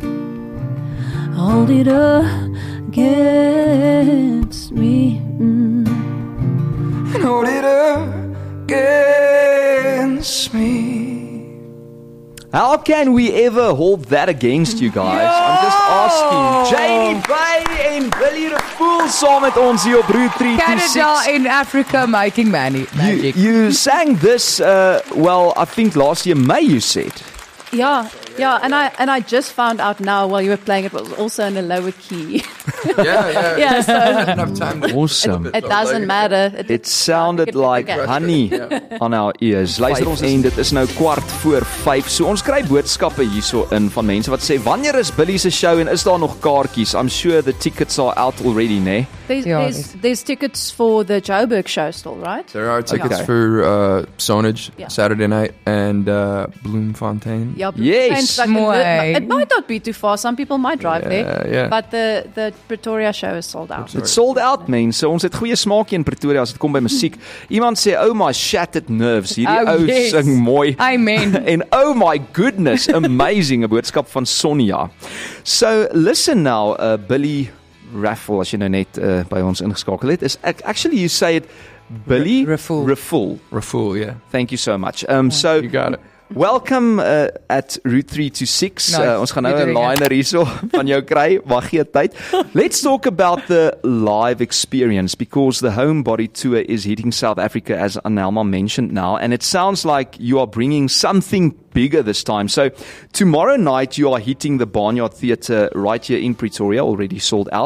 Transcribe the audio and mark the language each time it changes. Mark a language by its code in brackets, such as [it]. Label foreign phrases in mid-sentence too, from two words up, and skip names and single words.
[en] Hold it against me. And hold it against me. How can we ever hold that against you guys? I'm just asking. [af] Janie Bay en Billy Raffoul saam met ons hier op Route 326. [en] Canada in Africa making magic. You sang this, well, I think last year May you said. Yeah, and I just found out now while you were playing it was also in a lower key. Yeah. So Enough time to Awesome. it doesn't matter. It sounded like honey on our ears. [af] Luister ons en dit is nou 4:15. So ons kry boodskappe hierso in van mense wat sê wanneer is Billy se show en is daar nog kaartjies? [en] I'm sure the tickets are out already, né? There's tickets for the Joburg show still, right? There are tickets for Sonage Saturday night and Bloemfontein. Yeah, Yes. it might not be too far. Some people might drive there. Yeah. But the Pretoria show is sold out. It's sold out, [af] mense. Ons het goeie smaakie in Pretoria as dit kom by musiek. Iemand sê, [en] "Oh my shattered nerves." [af] Hierdie sing mooi. Amen. En [en] oh my goodness, amazing, [af] 'n boodskap van Sonja. [en] So listen now, [af] Billy Raffoul, as jy nou net by ons ingeskakel het, is [en] actually you say it [af] Billy Raffoul. Raffoul. [en] Raffoul, yeah. Thank you so much. So You got it. Welcome at Route 326. Nice. [af] Ons gaan nou Goed 'n doen, liner hierso van jou kry. Wag gee tyd. [en] Let's talk about the live experience because the Homebody tour is hitting South Africa, as Anelma mentioned now, and it sounds like you are bringing something bigger this time. So tomorrow night you are hitting the Barnyard Theatre right here in Pretoria, already sold out.